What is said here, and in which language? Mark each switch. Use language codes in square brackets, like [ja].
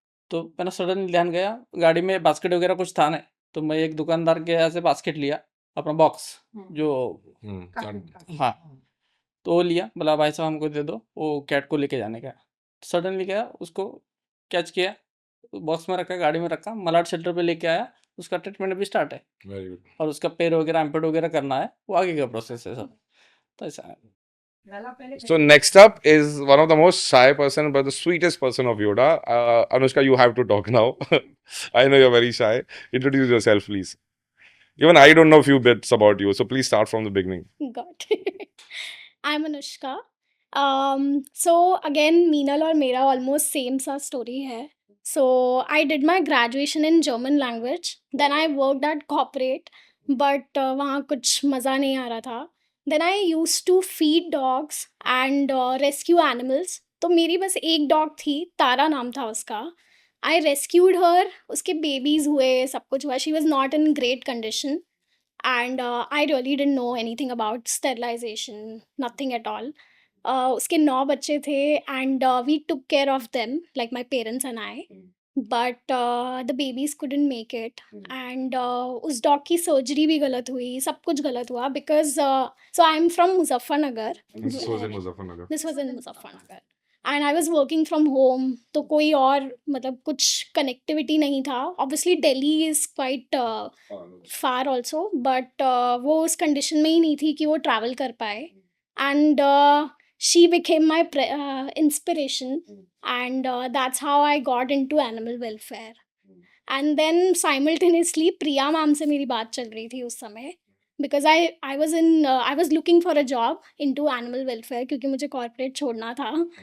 [hi] तो मेरा सडन ध्यान गया, गाड़ी में बास्केट वगैरह कुछ था नहीं, तो मैं एक दुकानदार के यहाँ से बास्केट लिया, अपना बॉक्स जो, हाँ, तो वो लिया, बोला भाई साहब हमको दे दो, वो कैट को लेके जाने का। सडनली गया, उसको कैच किया, बॉक्स में रखा, गाड़ी में रखा, मलाड शेल्टर पे लेके आया। उसका ट्रीटमेंट अभी स्टार्ट है वेरी गुड। और उसका पैर वगैरह एम्पेड वगैरह करना है, वो आगे का प्रोसेस है सब। तो ऐसा है। [en] So next up is one of the most shy person but the sweetest person of Yoda. Anushka, you have to talk now. I know you're very shy. Introduce yourself, please. Even I don't know a few bits about you, so please start from the beginning. Got it. I'm Anushka. So again, Meenal [hi] और मेरा [en] almost same सा story है. So I did my graduation in German language. Then I worked at corporate, but [hi] वहाँ कुछ मज़ा नहीं आ रहा था. [en] Then I used to feed dogs and rescue animals. [hi] तो मेरी बस एक डॉग थी, तारा नाम था उसका. [en] I rescued her. [hi] उसके बेबीज हुए, सब कुछ हुआ. [en] She was not in great condition. And I really didn't know anything about sterilization, nothing at all. [hi] उसके 9 बच्चे थे [en] and we took care of them, like my parents and I. But the babies couldn't make it. [hi] And उस dog की surgery भी गलत हुई, सब कुछ गलत हुआ [en] because so I'm from Muzaffarnagar. This was in Muzaffarnagar. This was in Muzaffarnagar. And I was working from home, [hi] तो कोई और मतलब कुछ connectivity नहीं था. [en] Obviously Delhi is quite far also, but [hi] वो उस condition में ही नहीं थी कि वो travel कर पाए. [en] And she became my inspiration, and that's how I got into animal welfare. And then simultaneously Priya ma'am [hi] से मेरी बात चल रही थी उस समय, [en] because I was looking for a job into animal welfare [hi] क्योंकि मुझे corporate छोड़ना था.